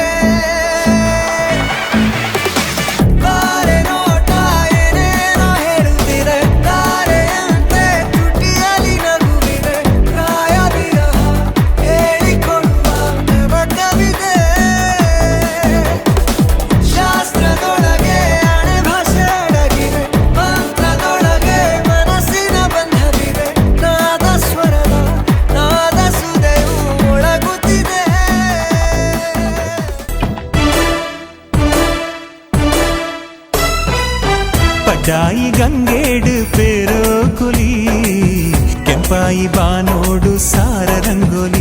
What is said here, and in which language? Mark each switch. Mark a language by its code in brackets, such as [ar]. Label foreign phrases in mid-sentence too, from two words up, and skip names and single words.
[kn] ತಾರೆ ನೋಟ ಏನೇನೋ ಹೇಳುತ್ತಿದೆ, ತಾರೆಯಂತೆ ತುಟಿಯಲ್ಲಿ ನಗುವಿದೆ, ಪ್ರಾಯ ವಿರಹ ಹೇಳಿಕೊಳ್ಳುವ ತವಕವಿದೆ. ಶಾಸ್ತ್ರದೊಳಗೆ ಹಣೆ ಭಾಷೆ ಅಡಗಿದೆ, ಮಂತ್ರದೊಳಗೆ ಮನಸ್ಸಿನ ಬಂಧವಿದೆ, ನಾದ ಸ್ವರದ ನಾದ ಸುದೆಯು ಒಳಗುತ್ತಿದೆ. [tcy] ಪಡ್ಡಾಯಿ ಗಂಗೇಡು ಪೇರೋ ಕುಲಿ, ಕೆಂಪಾಯಿ ಬಾನೋಡು ಸಾರ ರಂಗೋಲಿ.